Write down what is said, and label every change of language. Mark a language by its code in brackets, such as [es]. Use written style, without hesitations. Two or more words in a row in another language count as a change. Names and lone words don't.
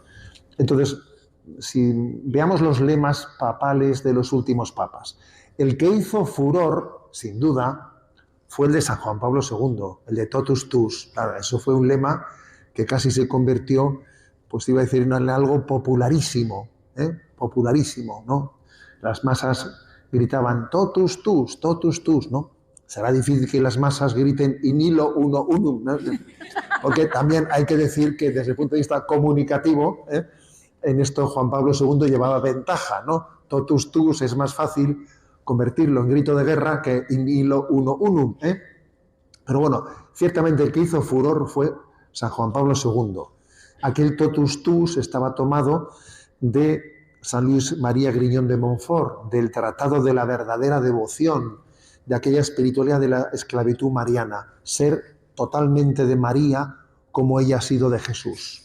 [es] Entonces, si veamos los lemas papales de los últimos papas, el que hizo furor, sin duda, fue el de San Juan Pablo II, el de [la] Totus Tus. [es] Claro, eso fue un lema que casi se convirtió, pues iba a decir, en algo popularísimo, ¿eh? Popularísimo, ¿no? Las masas gritaban [la] totus tus, [es] ¿no? Será difícil que las masas griten [la] in illo uno unum, [es] ¿no? Porque también hay que decir que desde el punto de vista comunicativo, en esto Juan Pablo II llevaba ventaja, ¿no? [la] Totus tus [es] es más fácil convertirlo en grito de guerra que [la] in illo uno unum, [es] ¿eh? Pero bueno, ciertamente el que hizo furor fue San Juan Pablo II. Aquel [la] totus tus [es] estaba tomado de San Luis María Griñón de Montfort, del Tratado de la Verdadera Devoción, de aquella espiritualidad de la esclavitud mariana, ser totalmente de María como ella ha sido de Jesús.